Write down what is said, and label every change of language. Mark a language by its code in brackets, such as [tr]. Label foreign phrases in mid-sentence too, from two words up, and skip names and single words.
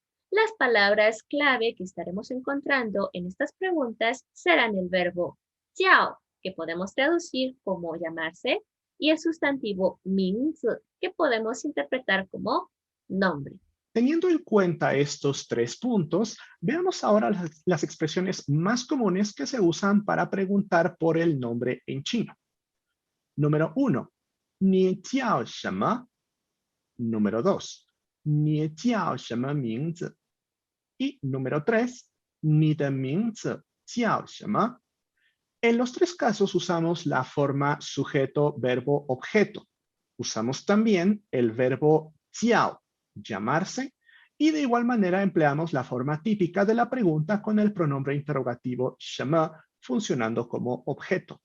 [es] Las palabras clave que estaremos encontrando en estas preguntas serán el verbo 叫, que podemos traducir como llamarse, y el sustantivo 名字, que podemos interpretar como nombre. Teniendo en cuenta estos tres puntos, veamos ahora las expresiones más comunes que se usan para preguntar por el nombre en chino. Número 1. [zh] 你叫什么? Número 2. 你叫什么名字? [es] Y número 3. [zh] 你的名字叫什么? [es] En los tres casos usamos la forma sujeto-verbo-objeto. Usamos también el verbo 叫, llamarse, y de igual manera empleamos la forma típica de la pregunta con el pronombre interrogativo 什么 funcionando como objeto.